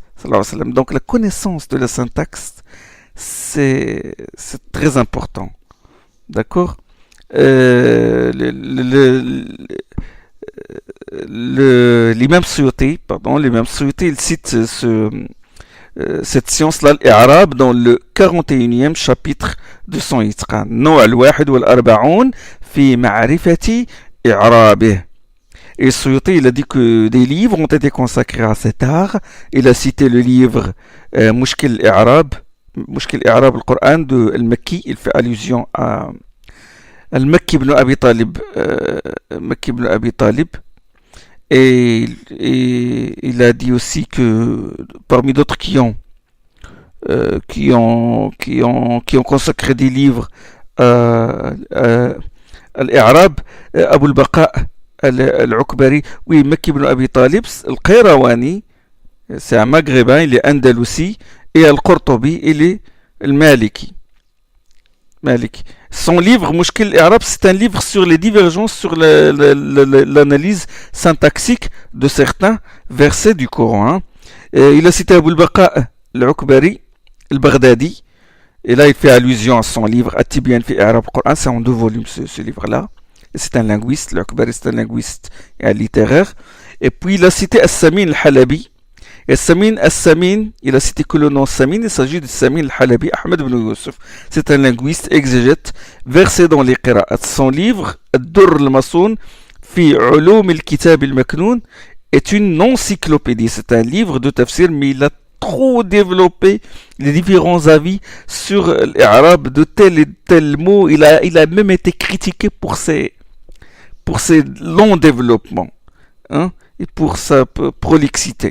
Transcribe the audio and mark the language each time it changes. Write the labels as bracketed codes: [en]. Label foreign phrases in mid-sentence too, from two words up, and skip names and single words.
[fr] Donc la connaissance de la syntaxe, c'est très important. D'accord? L'imam Suyuti, il cite cette science-là, l'Arab, dans le 41e chapitre de son Itqan. [ar] النوع الواحد والأربعون في معرفة إعرابه. [fr] Et Suyuti, il a dit que des livres ont été consacrés à cet art. Il a cité le livre Mushkil al-I'rab al-Qur'an de Al-Makki. Il fait allusion à Al-Makki ibn Abi Talib. Et il a dit aussi que parmi d'autres qui ont consacré des livres à l'Arab, Abu al-Baqa al-Ukbari, oui, Makki ibn Abi Talib, Al-Qayrawani, c'est un maghrébin, il est andalousi, et Al-Qurtubi, il est al-Maliki. Son livre Mushkil al-I'rab, c'est un livre sur les divergences, sur l'analyse syntaxique de certains versets du Coran. Il a cité Abu al-Baqa al-Ukbari, al-Baghdadi, et là il fait allusion à son livre At-Tibyan fi I'rab al-Qur'an, c'est en 2 volumes ce livre-là. C'est un linguiste, al-Ukbari c'est un linguiste et un littéraire. Et puis il a cité As-Samin al-Halabi. Et Samin, il a cité que le nom Samin, il s'agit de Samin al-Halabi, Ahmed ibn Yusuf. C'est un linguiste exégète versé dans les qira'at. Son livre, Ad-Durr al-Masoun, fi Ulum al-Kitab al-Maknoun, est une encyclopédie. C'est un livre de tafsir, mais il a trop développé les différents avis sur l'Arab de tel et tel mot. Il a même été critiqué pour ses longs développements, et pour sa prolixité.